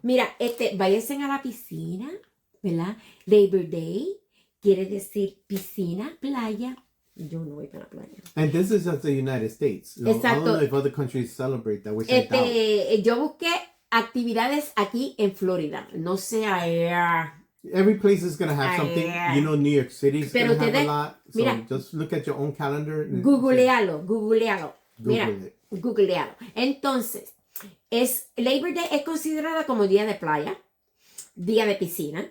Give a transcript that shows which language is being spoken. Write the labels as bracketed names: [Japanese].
[Spanish] Mira, váyanse a la piscina, ¿verdad? Labor Day quiere decir piscina, playa. Yo no voy para la playa. [English] And this is just the United States. [Spanish] Exacto. [English] I don't know if other countries celebrate that, which I doubt. [Spanish] Yo busqué actividades aquí en Florida. No sé allá. [English] Every place is going to have something. You know, New York City is going to have a lot. So [Spanish] mira, [English] just look at your own calendar. [Spanish] Googlealo. Mira, [English] Google it. [Spanish] Googlealo. Entonces, Labor Day es considerada como día de playa, día de piscina,